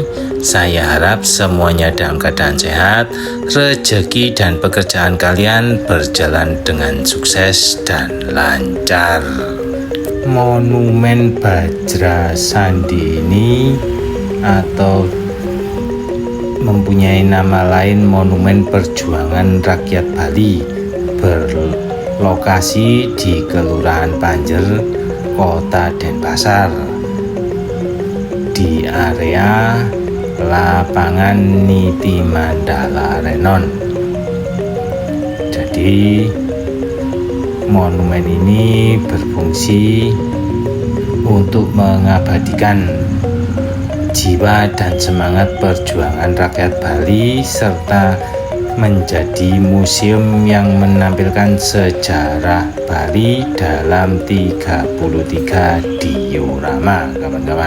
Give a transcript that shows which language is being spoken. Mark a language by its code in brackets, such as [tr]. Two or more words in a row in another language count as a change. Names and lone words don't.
[id] Saya harap semuanya dalam keadaan sehat, rezeki dan pekerjaan kalian berjalan dengan sukses dan lancar. Monumen Bajrasandi ini atau mempunyai nama lain Monumen Perjuangan Rakyat Bali, berlokasi di Kelurahan Panjer, Kota Denpasar, di area lapangan Niti Mandala Renon. Jadi monumen ini berfungsi untuk mengabadikan jiwa dan semangat perjuangan rakyat Bali, serta menjadi museum yang menampilkan sejarah Bali dalam 33 diorama, kawan-kawan.